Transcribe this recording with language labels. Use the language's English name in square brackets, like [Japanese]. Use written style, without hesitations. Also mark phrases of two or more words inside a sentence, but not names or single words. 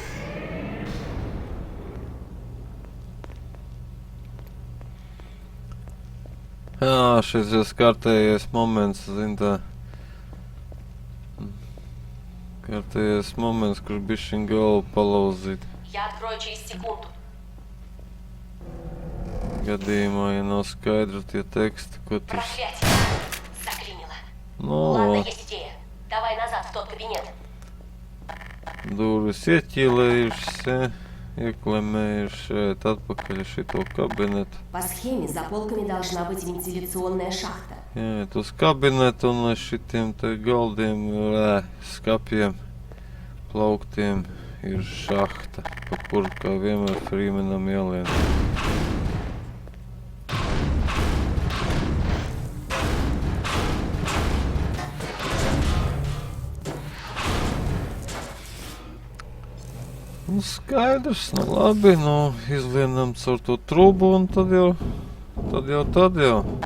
[Latvian] Jā, šis ir kārtējies moments, zin tā. Kārtējies moments, kur bišķiņ galvu palauzīt. [Russian] Я открою через секунду. [Latvian] Gadījumā, ja nav skaidri tie teksti, ko tur... [Russian] Проклятие. Заклинило. [Latvian] Nu, [Russian] Ладно, есть идея. Давай назад в тот кабинет. [Latvian] durvis ieķīlējušas, ieklemējušas šeit atpakaļ šito kabinetu. [Russian] По схеме за полками должна быть вентиляционная шахта. [Latvian] Jāiet uz kabinetu un aiz šitiem te galdiem, skapiem, plauktiem ir šahta, pa kuru kā vienmēr Frīmenam jālien. Nu, skaidrs, nu labi, nu izlienam caur to trubu un tad jau.